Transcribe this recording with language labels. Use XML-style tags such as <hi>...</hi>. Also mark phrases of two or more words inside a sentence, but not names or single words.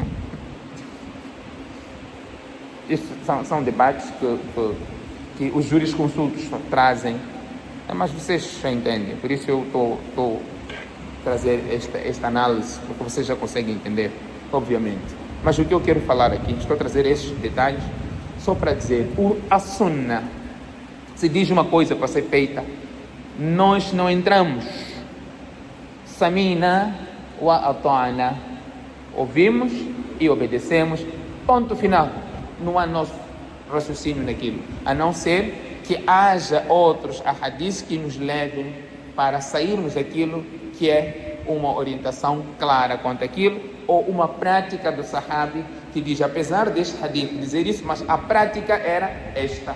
<pt>Isso são debates que os jurisconsultos trazem, mas vocês já entendem, por isso eu estou a trazer esta análise, porque vocês já conseguem entender, obviamente. Mas o que eu quero falar aqui, estou a trazer estes detalhes só para dizer, a sunnah, se diz uma coisa para ser feita, nós não entramos,</pt> <ar>سمعنا وأطعنا,</ar> <pt>ouvimos e obedecemos, ponto final. Não há nosso raciocínio naquilo, a não ser que haja outros ahadis que nos levem para sairmos daquilo que é uma orientação clara quanto aquilo, ou uma prática do sahabi que diz, apesar deste hadith dizer isso, mas a prática era esta.</pt>